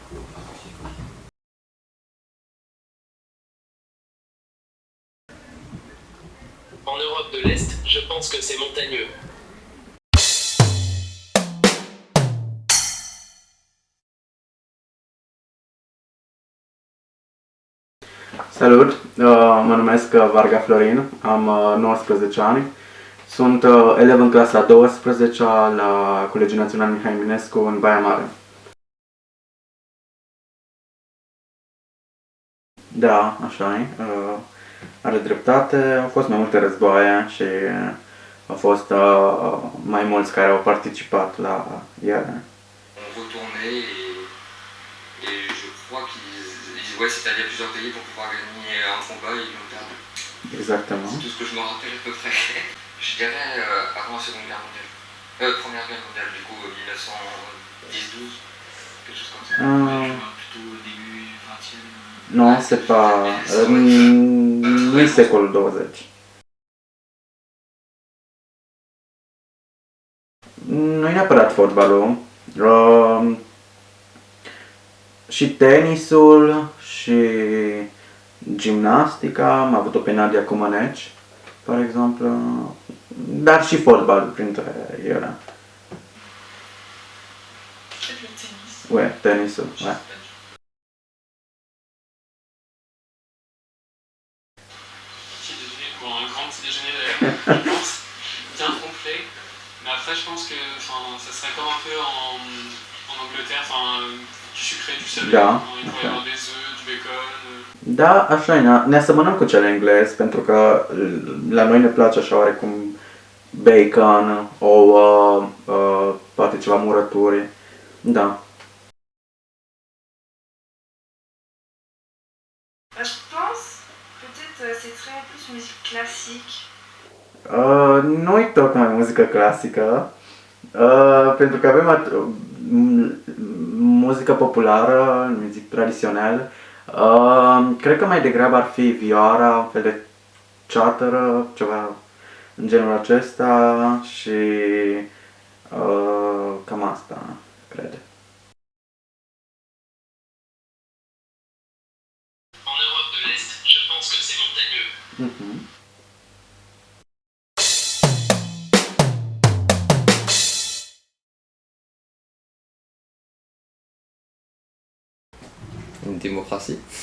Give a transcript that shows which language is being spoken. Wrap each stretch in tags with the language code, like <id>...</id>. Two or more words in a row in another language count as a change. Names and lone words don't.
<fr>En Europe de l'Est, je pense que c'est montagneux.</fr> <ro>Salut, mă numesc Varga Florin, am 19 ani. Sunt elev în clasa a 12-a la Colegiul Național Mihai Eminescu în Baia Mare. Da, așa e. Are dreptate. Au fost mai multe războaie și au fost mai mulți care au participat la ele.</ro> <fr>On retournait et je crois qu'ils ouais, c'était allé à plusieurs pays pour pouvoir gagner un combat et ils l'ont perdu. Exactement. C'est tout ce que je me rappelle à peu près. Je dirais avant la Seconde Guerre mondiale. Première Guerre mondiale, du coup, 1910-12, quelque chose comme ça. Plutôt début 20e. Non, c'est pas...</fr> <ro>nu-i secolul 20. Nu e neapărat fotbalul. Și tenisul și gimnastica, am avut-o pe Nadia Comăneci, par exemplu, dar și fotbalul printre ele.</ro> <fr>Peut-être le tennis. Ouais, tenisul, ouais. Petit déjeuner, bon, un grand petit déjeuner d'ailleurs, je pense, bien complet. Mais après, je pense que ça serait comme un peu en Angleterre, du sucré, du salé.</fr> <ro>Da,</ro> <fr>Il pourrait y avoir des œufs, du bacon.</fr> <ro>Da, așa e, ne asemănăm cu cele englez, pentru că la noi ne place așa oarecum bacon, ouă, poate ceva murături, da. Je pense peut-être c'est très plus musique classique. Nu-i tocmai muzică clasică, pentru că avem muzică populară, muzică tradițională. Cred că mai degrabă ar fi vioara, un fel de ceatără, ceva în genul acesta și cam asta, cred.</ro> <fr>En Europe de l'Est, je pense que c'est montagneux. Mhm. Une démocratie.</fr>